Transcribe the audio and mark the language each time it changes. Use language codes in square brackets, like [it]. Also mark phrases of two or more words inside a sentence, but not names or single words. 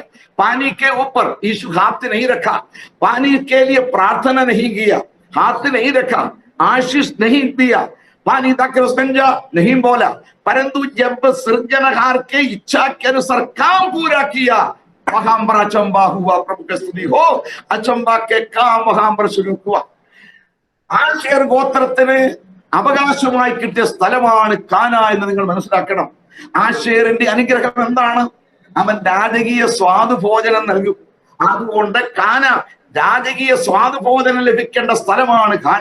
[hi] पानी के ऊपर यीशु हाथ नहीं रखा, पानी के लिए प्रार्थना नहीं किया, हाथ नहीं रखा, आशीष नहीं दिया, पानी तक संजा नहीं बोला. परंतु जब सृजनहार के इच्छा के अनुसार काम पूरा किया, वहां पर अचंबा हुआ. प्रभु की स्तुति हो. अचंबा के काम वहां पर शुरू हुआ. [ml] ആശേർ ഗോത്രത്തിന് അവകാശമായി കിട്ടിയ സ്ഥലമാണ് കാന എന്ന് നിങ്ങൾ മനസ്സിലാക്കണം. ആശേറിന്റെ അനുഗ്രഹം എന്താണ്? അവൻ രാജകീയ സ്വാദുഭോജനം നൽകും. അതുകൊണ്ട് കാന രാജകീയ സ്വാദുബോധനം ലഭിക്കേണ്ട സ്ഥലമാണ് ഖാന.